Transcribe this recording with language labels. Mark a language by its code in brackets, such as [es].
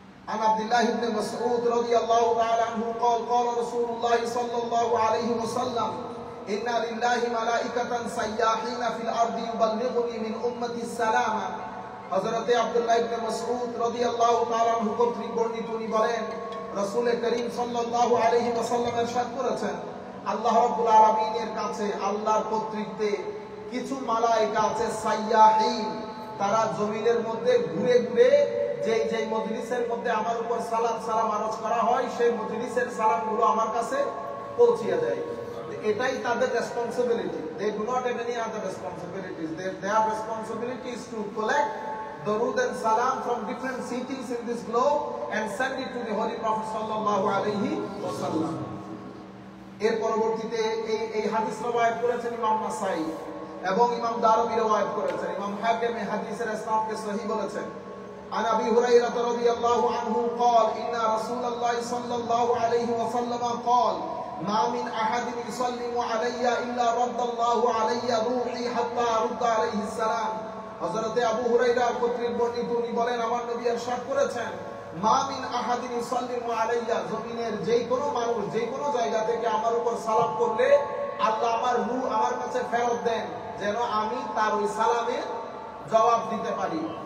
[ar] عن عبد الله بن مسعود رضي الله تعالى عنه قال قال رسول الله صلى الله عليه وسلم إن لله ملائكة سياحين في الأرض يبلغني من أمتي السلام। [bn] হযরত আব্দুল্লাহ ইবনে মাসউদ রাদিয়াল্লাহু তাআলা আনহু কর্তৃক বর্ণিত, তিনি বলেন রাসূল করিম সাল্লাল্লাহু আলাইহি ওয়াসাল্লাম ইরশাদ করেছেন, আল্লাহ রাব্বুল আলামিনের কাছে আল্লাহর কর্তৃত্বে কিছু মালায়েকা আছে সাইয়াহিন, তারা জমিনের মধ্যে ঘুরে ঘুরে যেই মজলিসের মধ্যে আমার উপর সালাম আরজ করা হয় সেই মজলিসের সালামগুলো আমার কাছে পৌঁছিয়ে দেয়। এটাই তাদের responsibility. [en] They do not have any other responsibilities. Their responsibility is to collect darud and salam from different cities in this globe and send it to the Holy Prophet sallallahu alaihi wasallam. [bn] এর পরবর্তীতে এই হাদিস রওয়ায়াত করেছেন ইমাম নাসাই এবং ইমাম দারমি রওয়ায়াত করেছেন। ইমাম হাকিম এই হাদিসের ইসনাদকে সহিহ বলেছেন। [ar] عن أبي هريرة رضي الله عنه قال إن رسول الله صلى الله عليه وسلم قال ما من أحد يسلم علي إلا رد الله علي روحي حتى أرد عليه السلام [bn] হযরতে আবু হুরায়রা কর্তৃক বর্ণিত উনি বলেন আমার নবী ইরশাদ করেছেন [ar] মা মিন আহাদিন ইউসাল্লিমু আলাইয়া [bn] জমিনের যেই কোনো মানুষ যেই কোনো জায়গা থেকে আমার উপর সালাম করলে আল্লাহ আমার রূহ আমার কাছে ফেরত দেন যেন আমি তার ওই সালামের জবাব দিতে পারি।